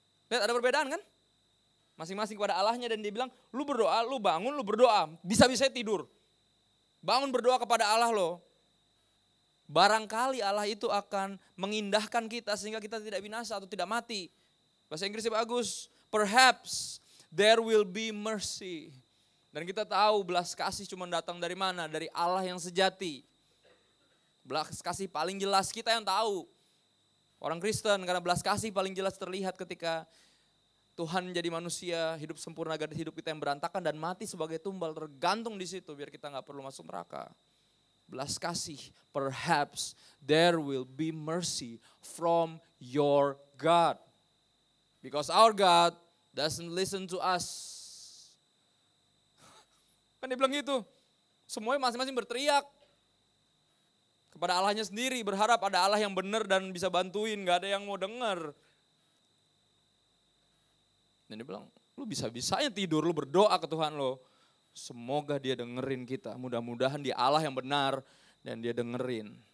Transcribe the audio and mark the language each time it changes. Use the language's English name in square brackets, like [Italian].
[Indonesian] Lihat ada perbedaan kan? Masing-masing kepada Allahnya dan dia bilang, lu berdoa, lu bangun, lu berdoa. Bisa-bisa tidur. Bangun berdoa kepada Allah lo. Barangkali Allah itu akan mengindahkan kita sehingga kita tidak binasa atau tidak mati. Bahasa Inggrisnya bagus. [English] Perhaps there will be mercy. [Indonesian] Dan kita tahu belas kasih cuma datang dari mana? Dari Allah yang sejati. Belas kasih paling jelas kita yang tahu. Orang Kristen karena belas kasih paling jelas terlihat ketika Tuhan menjadi manusia, hidup sempurna dari hidup kita yang berantakan dan mati sebagai tumbal, tergantung di situ biar kita nggak perlu masuk neraka. Belas kasih, [English] perhaps there will be mercy from your God. Because our God doesn't listen to us. [Indonesian] Kan dia bilang gitu. Semuanya masing-masing berteriak kepada Allahnya sendiri, berharap ada Allah yang benar dan bisa bantuin, gak ada yang mau dengar. Dan dia bilang, lu bisa-bisanya tidur, lu berdoa ke Tuhan lo. Semoga dia dengerin kita, mudah-mudahan dia Allah yang benar dan dia dengerin.